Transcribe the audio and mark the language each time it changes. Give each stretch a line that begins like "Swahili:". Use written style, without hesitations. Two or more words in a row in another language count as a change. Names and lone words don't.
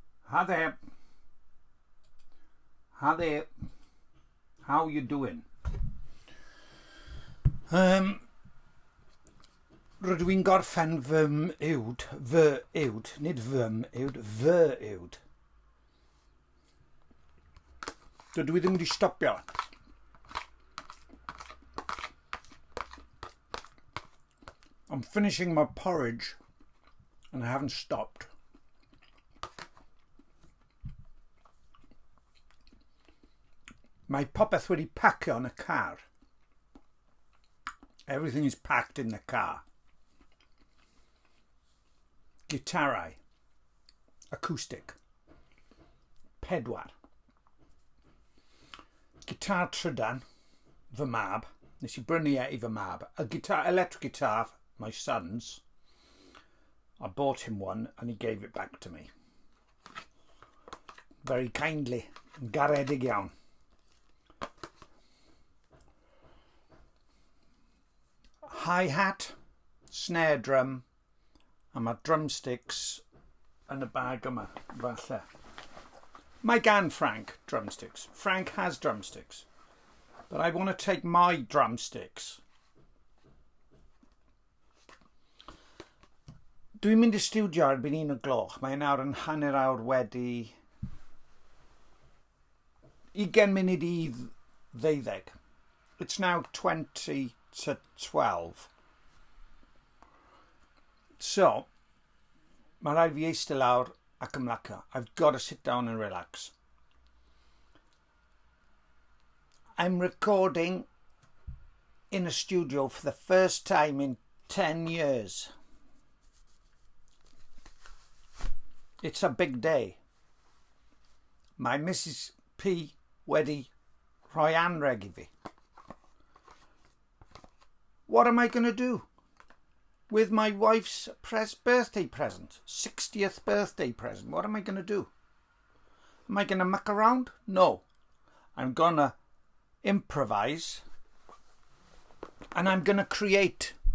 English: Hi there. Hi there. How you doing?
Welsh: Rydw i'n gorffen fy uwd, nid fym uwd, fy uwd. Dydw i ddim wedi stopio.
English: I'm finishing my porridge and I haven't stopped.
Welsh: Mae popeth wedi pacio yn y car.
English: Everything is packed in the car.
Welsh: Gitarau, acoustic, pedwar. Gitar trydan, fy mab. Nes I brynu i fy mab.
English: A guitar, electric guitar, my son's. I bought him one and he gave it back to me. Very kindly.
Welsh: Garedig iawn.
English: Hi-hat, snare drum,
Welsh: a mae drumsticks yn y bag yma, falle. Mae gan Frank drumsticks.
English: Frank has drumsticks. But I want to take my drumsticks.
Welsh: Dwi'n mynd I studio erbyn 1:00. Mae nawr yn 1:30 wedi 20 munud I 12.
English: It's now 20 to 12. So,
Welsh: mae rhaid fi eistedd lawr ac ymlacio.
English: I've got to sit down and relax. I'm recording in a studio for the first time in 10 years. It's a big day.
Welsh: Mae Mrs P wedi rhoi anrheg I fi.
English: What am I going to do with my wife's birthday present? 60th birthday present. What am I going to do? Am I going to muck around? No. I'm going to improvise and I'm going to create.